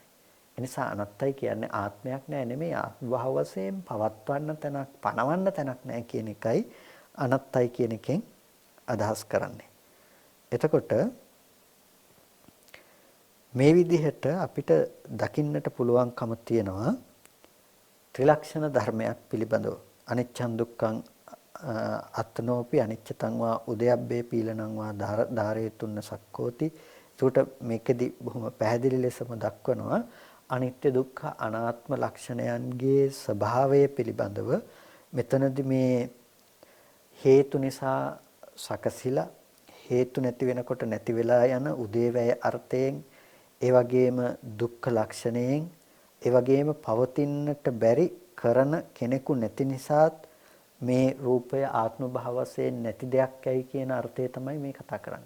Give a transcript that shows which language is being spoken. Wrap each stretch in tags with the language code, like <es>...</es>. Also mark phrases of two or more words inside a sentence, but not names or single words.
<si>ඒ නිසා අනත්තයි කියන්නේ ආත්මයක් නෑ නෙමෙයි ආත්ම භාව වශයෙන් පවත්වන්න තැනක් පනවන්න තැනක් නෑ කියන එකයි අනත්තයි කියන එකෙන් අදහස් කරන්නේ. එතකොට මේ විදිහට අපිට දකින්නට පුළුවන්කම තියෙනවා ත්‍රිලක්ෂණ ධර්මයක් පිළිබඳව.</si> <pi>අනිච්චං දුක්ඛං අත්නෝපි අනිච්චතං වා උදයබ්බේ පීලනං වා ධාරේතුන්න සක්කෝති.</pi> <si>ඒකට මේකෙදි බොහොම පැහැදිලි ලෙසම දක්වනවා අනිත්‍ය දුක්ඛ අනාත්ම ලක්ෂණයන්ගේ ස්වභාවය පිළිබඳව. මෙතනදී මේ හේතු නිසා සකසිලා හේතු නැති වෙනකොට නැති වෙලා යන උදේවැය අර්ථයෙන් ඒ වගේම දුක්ඛ ලක්ෂණයෙන් ඒ වගේම පවතින්නට බැරි කරන කෙනෙකු නැති නිසාත් මේ රූපය ආත්ම භාව වශයෙන් නැති දෙයක් ඇයි කියන අර්ථය තමයි මේ කතා කරන්නේ.</si>